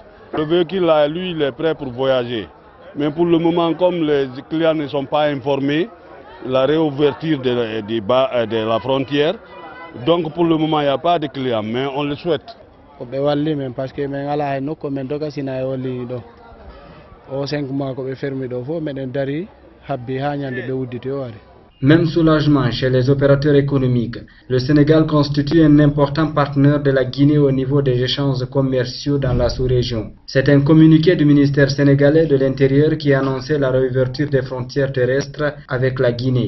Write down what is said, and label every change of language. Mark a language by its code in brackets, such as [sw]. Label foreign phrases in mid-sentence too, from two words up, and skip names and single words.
[fr] Le véhicule là, lui, il est prêt pour voyager. Mais pour le moment, comme les clients ne sont pas informés, la réouverture de la frontière, donc pour le moment, il n'y a pas de clients, mais on le souhaite. Parce que au 5 mois [ff] ko be fermé do fo meden dari habbi ha nyande be wuddite o ari. [fr] Même soulagement chez les opérateurs économiques. Le Sénégal constitue un important partenaire de la Guinée au niveau des échanges commerciaux dans la sous-région. C'est un communiqué du ministère sénégalais de l'Intérieur qui a annoncé la réouverture des frontières terrestres avec la Guinée.